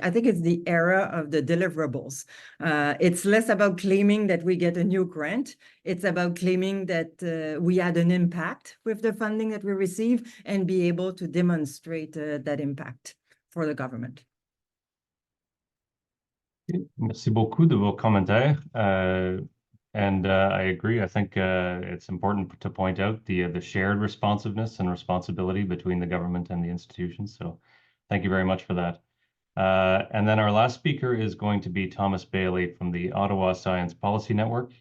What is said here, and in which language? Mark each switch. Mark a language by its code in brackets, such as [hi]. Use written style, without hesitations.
[en] I think it's the era of the deliverables. It's less about claiming that we get a new grant. It's about claiming that we had an impact with the funding that we receive and be able to demonstrate that impact for the government. [fr] Merci beaucoup de vos commentaires. [en] And I agree. I think it's important to point out the shared responsiveness and responsibility between the government and the institutions. So thank you very much for that. And then our last speaker is going to be Thomas Bailey from the Ottawa Science Policy Network.